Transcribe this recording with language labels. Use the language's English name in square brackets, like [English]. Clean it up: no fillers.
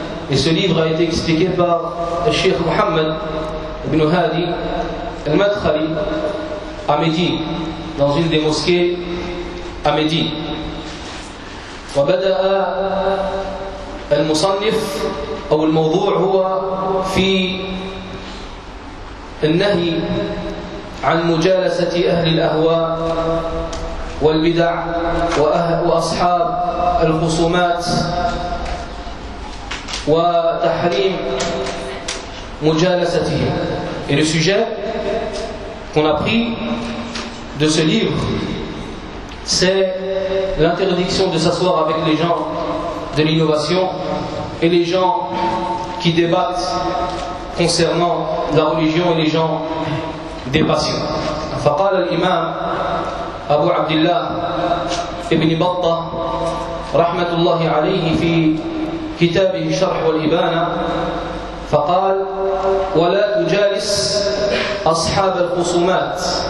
[French] Et ce livre a été expliqué par Al-Sheikh Muhammad ibn Hadi Al-Madkhali à Médine, dans une des mosquées à Médine. [Arabic] Wa bada'a al-musannif aw al-mawdu' huwa fi النهي عن مجالسة أهل الأهواء والبدع وأصحاب الخصومات، وتحريم مجالستهم. [French] Et le sujet qu'on a pris de ce livre, c'est l'interdiction de s'asseoir avec les gens de l'innovation et les gens qui débattent concernant la religion et les gens des passions. [Arabic] فقال الإمام أبو عبد الله ابن بطة رحمة الله عليه في كتابه شرح والإبانة، فقال ولا تجالس أصحاب الخصومات